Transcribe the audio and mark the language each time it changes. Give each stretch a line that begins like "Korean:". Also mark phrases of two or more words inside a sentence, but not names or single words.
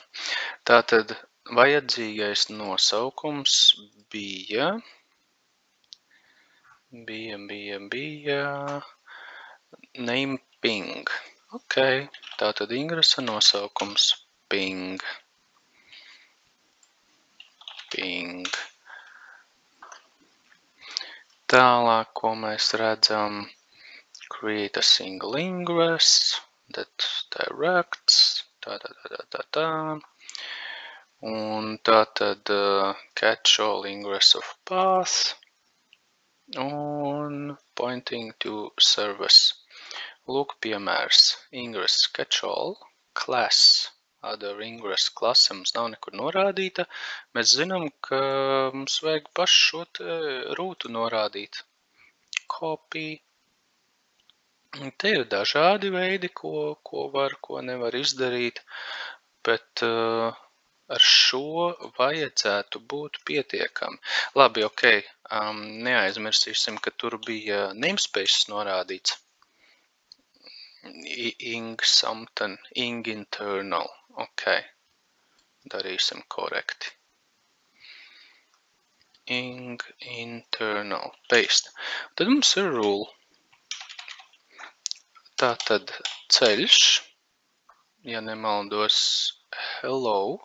Latvian: Tātad vajadzīgais nosaukums bija name ping. Ok, tātad ingresa nosaukums ping. ping. Tālāk, ko mēs redzam,
English: create a single ingress that directs,
Latvian: tā. Un tātad
English: catch all ingress of path un pointing to service.
Latvian: Lūk, piemērs.
English: Ingress catch all, class, other ingress
Latvian: klase mums nav nekur norādīta. Mēs zinām, ka mums vajag pašu šo rūtu norādīt. Copy. Te ir dažādi veidi, ko var, ko nevar izdarīt, bet ar šo vajadzētu būt pietiekami. Labi, ok, neaizmirsīsim, ka tur bija namespace norādīts.
English: Ing something, ing internal,
Latvian: ok, darīsim korekti. Ing internal, paste. Tad mums ir rule. Tātad ceļš, ja nemaldos, hello.